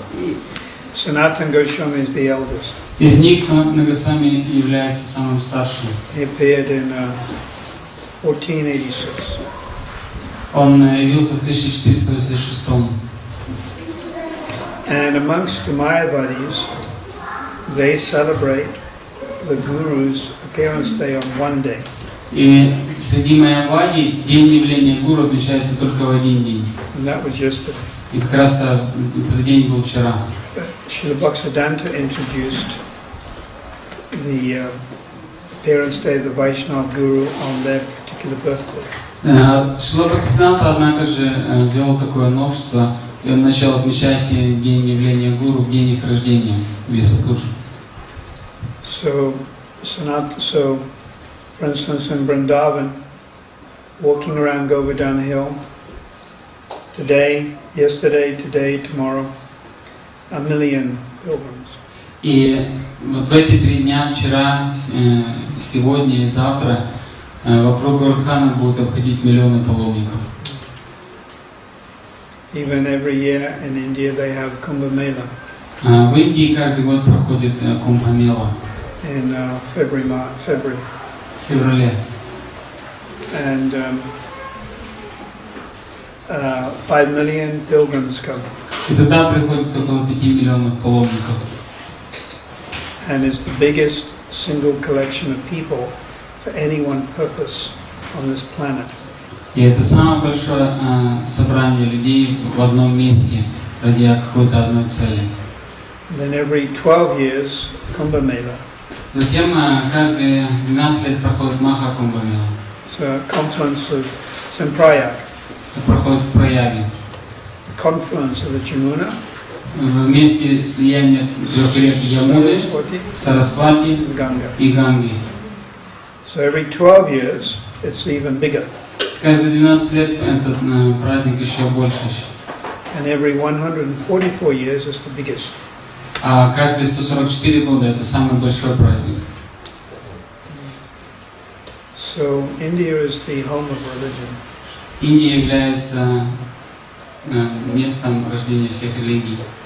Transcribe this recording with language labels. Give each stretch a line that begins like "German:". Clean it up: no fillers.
English: Sanatani Goswami is the eldest.
Russian: Из них Санатана Госвами является самым старшим.
English: He appeared in 1486.
Russian: Он явился в 1486.
English: And amongst the Mayavadis, they celebrate the Guru's appearance day on one day.
Russian: И среди Майявади день явления гуру отмечается только в один день.
English: And that was yesterday.
Russian: И как раз этот день был вчера.
English: Srila Bhaktisiddhanta introduced the appearance day of the Vaishnava Guru on their particular birthday.
Russian: Шрила Бхактисиданта, однако же, ввел такое новшество, и он начал отмечать день явления гуру в день их рождения, Весапуджа.
English: So, for instance, in Vrindavan, walking around Govardhana Hill, yesterday, today, tomorrow, 1 million pilgrims.
Russian: И вот в эти 3 дня, вчера, сегодня и завтра, вокруг Govardhana будут обходить миллионы паломников.
English: Even every year in India they have Kumbh Mela.
Russian: В Индии каждый год проходит Кумбха-мела.
English: In February.
Russian: В феврале.
English: And 5 million pilgrims come.
Russian: И туда приходит около 5 миллионов паломников.
English: And it's the biggest single collection of people for any one purpose on this planet.
Russian: И это самое большое собрание людей в одном месте ради какой-то одной цели.
English: Then every 12 years, Kumbh Mela.
Russian: Затем каждые 12 лет проходит Маха Кумбха-мела.
English: It's a confluence of Prayag.
Russian: Это проходит в Праяге.
English: Confluence of the Jamuna.
Russian: Вместе слияния 3 рек Ямуны, Сарасвати и Ганги.
English: So every 12 years, it's even bigger.
Russian: Каждые 12 лет этот праздник еще больше.
English: And every 144 years is the biggest.
Russian: А каждые 144 года это самый большой праздник.
English: So India is the home of religion.
Russian: Индия является местом рождения всех религий.